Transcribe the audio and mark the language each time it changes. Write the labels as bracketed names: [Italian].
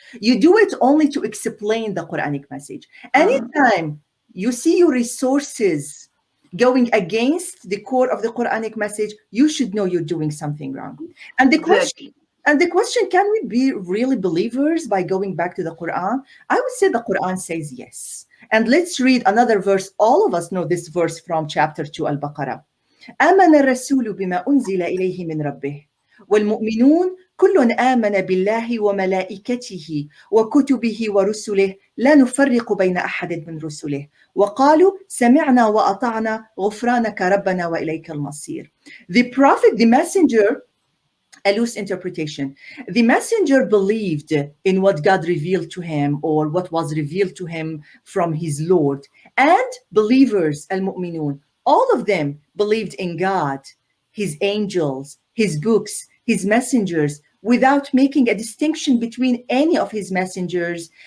[English] You do it only to explain the Quranic message. Anytime you see your resources going against the core of the Quranic message, you should know you're doing something wrong. And the question, can we be really believers by going back to the Quran? I would say the Quran says yes. And let's read another verse. All of us know this verse from chapter 2 Al-Baqarah. [Arabic] آمن الرسول بما أنزل إليه من ربه والمؤمنون كل آمن بالله وملائكته وكتبه ورسله لا نفرق بين أحد من رسله وقالوا سمعنا وأطعنا غفرانك ربنا وإليك المصير. [English] The prophet, the messenger, a loose interpretation. The messenger believed in what God revealed to him, or what was revealed to him from his Lord. And believers, al-mu'minun, all of them believed in God, his angels, his books, his messengers, without making a distinction between any of his messengers.